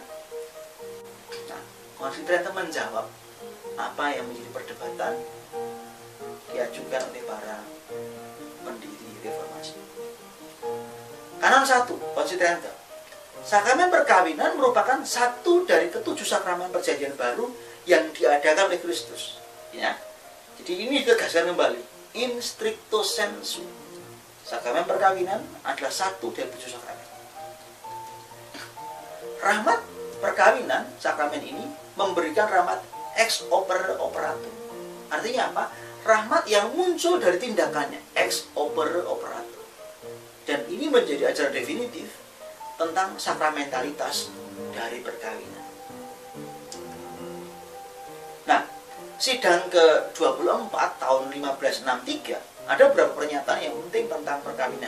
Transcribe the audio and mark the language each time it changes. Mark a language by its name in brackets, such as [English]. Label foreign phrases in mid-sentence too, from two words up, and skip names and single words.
[Indonesian] Nah, Konsili Trente menjawab apa yang menjadi perdebatan diajukan oleh para pendiri reformasi. Kanon 1, Konsili Trente. Sakramen perkawinan merupakan satu dari ketujuh sakramen perjanjian baru yang diadakan oleh Kristus. Ya. Jadi ini ditegaskan kembali, [Latin] in stricto sensu. [Indonesian] Sakramen perkawinan adalah satu dari tujuh sakramen. Rahmat perkawinan, sakramen ini memberikan rahmat [Latin] ex opere operatum. [Indonesian] Artinya apa? Rahmat yang muncul dari tindakannya, [Latin] ex opere operatum. [Indonesian] Dan ini menjadi ajaran definitif tentang sakramentalitas dari perkawinan. Nah, sidang ke-24 tahun 1563 ada beberapa pernyataan yang penting tentang perkawinan.